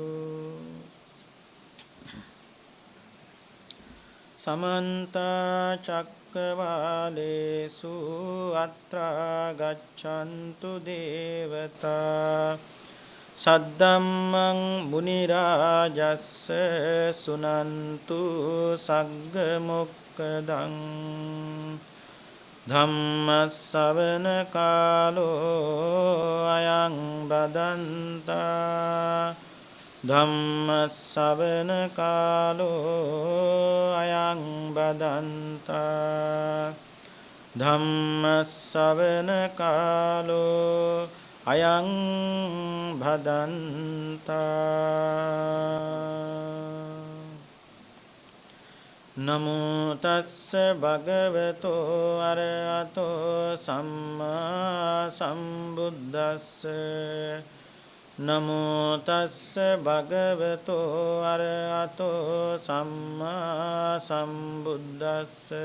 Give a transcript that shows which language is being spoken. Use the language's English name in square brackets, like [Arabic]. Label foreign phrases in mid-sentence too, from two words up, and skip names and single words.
[Pali] සමන්ත චක්කවාලේසු අත්‍රා ගච්ඡන්තු දේවතා සද්දම්මං මුනි රාජස්ස සුනන්තු සග්ග මොක්ඛදං ධම්ම ශ්‍රවණ කාලෝ අයං බදන්තා ධම්ම ශ්‍රවණ කාලෝ අයං බදන්තා ධම්ම ශ්‍රවණ කාලෝ අයං භදන්තා නමෝ තස්ස භගවතෝ අරහතෝ සම්මා සම්බුද්දස්ස නමෝ තස්ස භගවතෝ අරහතෝ සම්මා සම්බුද්දස්ස